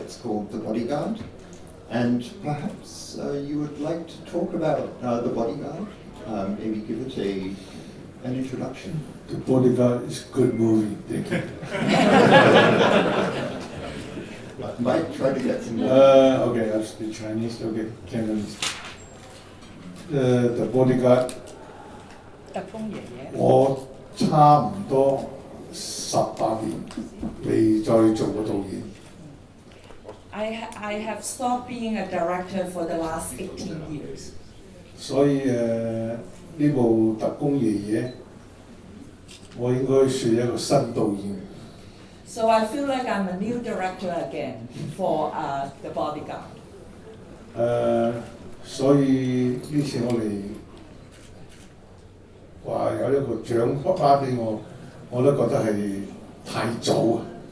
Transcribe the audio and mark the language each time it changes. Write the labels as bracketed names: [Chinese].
[English] It's called The Bodyguard. And perhaps you would like to talk about The Bodyguard, maybe give it an introduction. The Bodyguard is a good movie, thank you. Might try to get some more. Okay, I'll speak Chinese, okay, Cantonese. The Bodyguard [Cantonese] 特工爺爺，我差唔多18年未再做過導演。 [English] I have stopped being a director for the last 18 years. [Cantonese] 所以呢部特工爺爺，我應該算一個新導演。 [English] So I feel like I'm a new director again for The Bodyguard. [Cantonese] 所以呢次我哋話有一個獎頒俾我，我都覺得係太早啊！